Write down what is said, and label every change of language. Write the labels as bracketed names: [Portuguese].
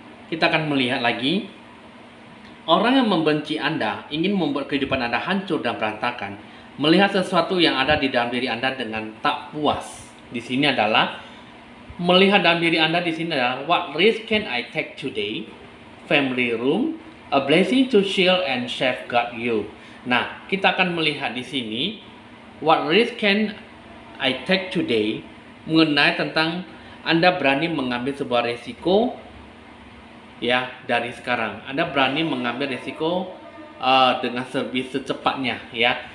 [Indonesian] Kita akan melihat lagi, orang yang membenci Anda, ingin membuat kehidupan Anda hancur dan berantakan, melihat sesuatu yang ada di dalam diri Anda dengan tak puas. Di sini adalah melihat dalam diri Anda, di sini adalah [English] what risk can I take today? Family room, a blessing to shield and safeguard you. [Indonesian] Nah, kita akan melihat di sini [English] what risk can I take today, [Indonesian] mengenai tentang Anda berani mengambil sebuah resiko, ya, dari sekarang. Anda berani mengambil resiko dengan lebih secepatnya, ya.